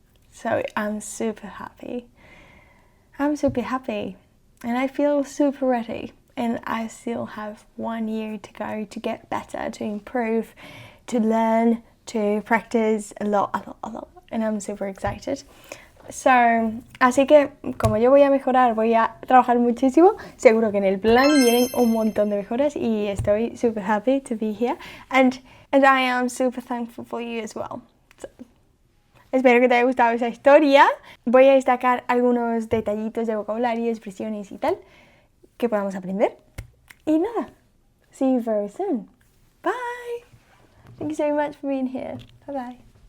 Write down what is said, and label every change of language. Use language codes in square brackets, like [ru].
[en] So I'm super happy. I'm super happy. And I feel super ready. And I still have 1 year to go to get better, to improve, to learn, to practice a lot. And I'm super excited. [es] So, así que como yo voy a mejorar, voy a trabajar muchísimo, seguro que en el plan vienen un montón de mejoras y estoy [en] super happy to be here and I am super thankful for you as well. [es] So, espero que te haya gustado esa historia. Voy a destacar algunos detallitos de vocabulario, expresiones y tal que podamos aprender. Y nada, [en] see you very soon. Bye. Thank you so much for being here. Bye bye.